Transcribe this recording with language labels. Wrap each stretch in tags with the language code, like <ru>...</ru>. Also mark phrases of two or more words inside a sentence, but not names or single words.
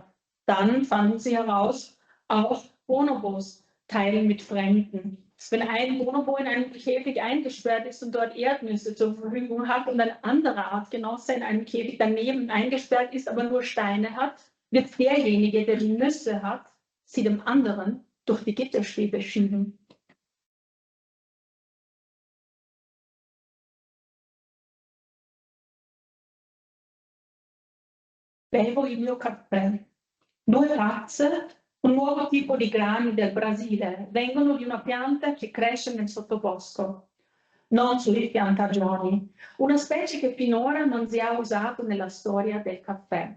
<de>Dann fanden sie heraus, auch Bonobos teilen mit Fremden. Wenn ein Bonobo in einem Käfig eingesperrt ist und dort Erdnüsse zur Verfügung hat und ein anderer Artgenosse in einem Käfig daneben eingesperrt ist, aber nur Steine hat, wird derjenige, der die Nüsse hat, sie dem anderen durch die Gitterstäbe schieben.</de> <it>Bevo il mio caffè. 2 tazze, un nuovo tipo di grani del Brasile, vengono di una pianta che cresce nel sottobosco, non sulle piantagioni, una specie che finora non si è usato nella storia del caffè.</it>